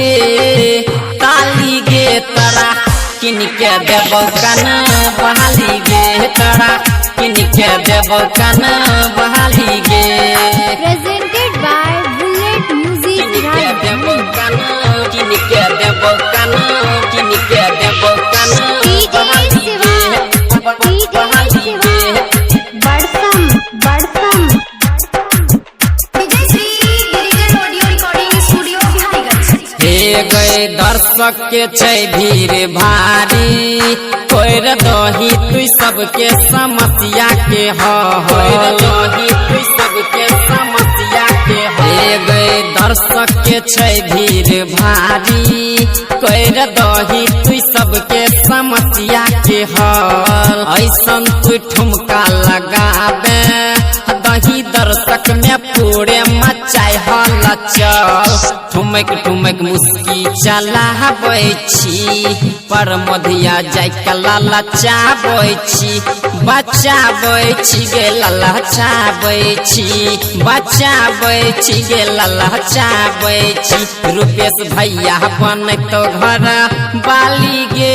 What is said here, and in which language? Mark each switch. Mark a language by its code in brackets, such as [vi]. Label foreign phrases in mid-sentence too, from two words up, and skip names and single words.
[mai] गे तोरा किन के देबौ कन बहाली गे तोरा किन के देबौ कन बहाली गे [en] Presented by Bullet Music [mai] किन के Raj. देबौ कन किन के देबौ कन किन के देबौ कन [en] DJ Siva, DJ Siva, Barsam, Barsam. DJ Sri, Digital Audio Recording Studio, Bihariganj. [mai] हे गए दर्शक के छै भीड़ भारी कोर दही तू सबके समस्या के कोर दही तू सबके समस्या के हे गए दर्शक के छै भीड़ भारी कोर दही तू सबके समस्या के हल ऐसन तू ठुमका लगाबे दही दर्शक में पूरे मचाई हल चल ठुमक मुस्की चलाबै छी पर मधिया जाय के ललचाबै छी बचाबै छी गे ललचाबै छी बचाबै छी गे ललचाबै छी रूपेश भैया बनतो घर बाली